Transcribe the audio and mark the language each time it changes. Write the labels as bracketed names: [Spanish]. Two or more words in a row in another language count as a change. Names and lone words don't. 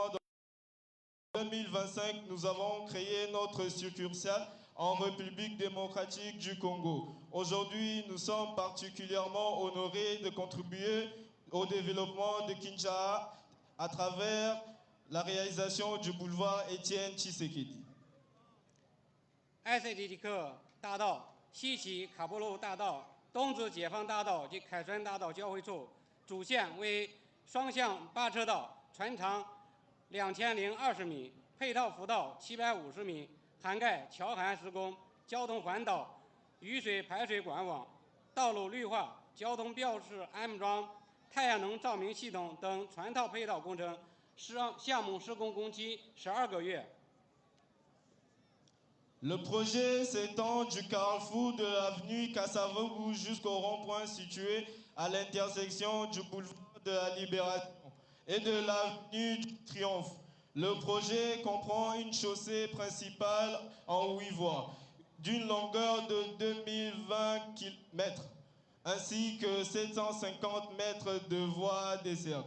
[French] En 2025, nous avons créé notre succursale en République démocratique du Congo. Aujourd'hui, nous sommes particulièrement honorés de contribuer au développement de Kinshasa à travers la réalisation du boulevard Étienne Tshisekedi. [Chinese] ICT 克大道、西起卡波路大道、东至解放大道及凯旋大道交汇处，主线为双向8车道，全长2020米，配套辅道750米。涵盖桥涵施工、交通环岛、雨水排水管网、道路绿化、交通标识安装、太阳能照明系统等全套配套工程，项目施工工期12个月。 [French] Le projet s'étend du carrefour de l'avenue Kassavougou jusqu'au rond-point situé à l'intersection du boulevard de la Libération et de l'avenue du Triomphe. Le projet comprend une chaussée principale en 8 voies, d'une longueur de 2020 km, ainsi que 750 mètres de voies dessertes.